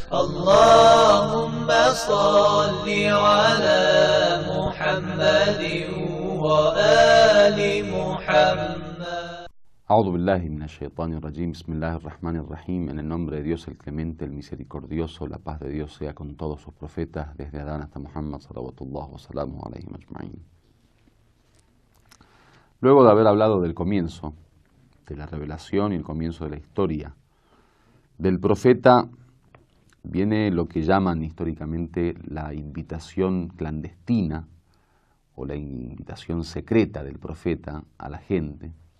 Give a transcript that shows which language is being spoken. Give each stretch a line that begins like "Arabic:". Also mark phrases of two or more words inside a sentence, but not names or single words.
Arabic: اللهم صل على محمد وآل محمد. أعوذ بالله من الشيطان الرجيم. بسم الله الرحمن الرحيم.
Spanish: En el nombre de Dios el Clemente, el Misericordioso, la paz de Dios sea con todos sus profetas, desde Adán hasta Muhammad,
Arabic: صلوات الله وسلامه عليه أجمعين.
Spanish: Luego de haber hablado del comienzo, de la revelación y el comienzo de la historia del profeta, viene lo que llaman históricamente la invitación clandestina o la invitación secreta del profeta a la gente.